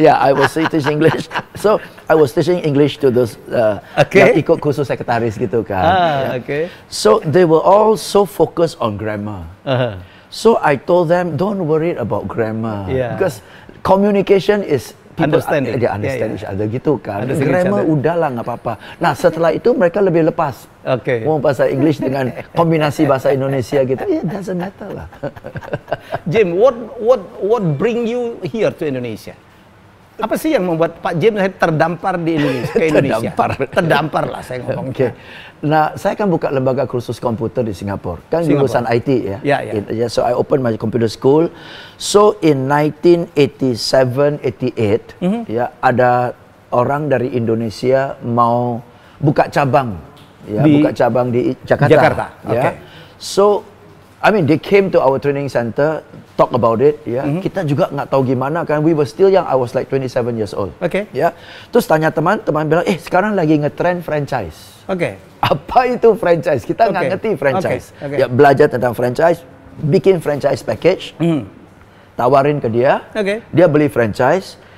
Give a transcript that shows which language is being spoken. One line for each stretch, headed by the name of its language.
English: I was teaching English. So I was teaching English to those
Indonesian: yang ikut kursus sekretaris gitu kan.
English: So they were all so focused on grammar. So I told them, don't worry about grammar because communication is understanding.
Indonesian: Dia
English: understand each other
Indonesian: gitu kan. Grammar udahlah nggak apa-apa. Nah setelah itu mereka lebih lepas. Mau bahasa English dengan kombinasi bahasa Indonesia gitu.
English: Doesn't matter lah. Jim, what bring you here to Indonesia?
Indonesian: Apa sih yang membuat Pak Jim terdampar di Indonesia? Ke Indonesia? Terdampar lah saya ngomong. Nah, saya kan buka lembaga kursus komputer di Singapura. Kan lulusan IT ya.
English: So I opened my computer school. So in
Indonesian: 1987, 88 ada orang dari Indonesia mau buka cabang di Jakarta.
English: So I mean they came to our training center, talk about it
Indonesian: Kita juga nggak tahu gimana kan,
English: we were still young. I was like 27 years old.
Indonesian: Terus tanya teman bilang, sekarang lagi ngetrend franchise. Apa itu franchise? Kita nggak ngerti franchise. Belajar tentang franchise, bikin franchise package, tawarin ke dia, dia beli franchise.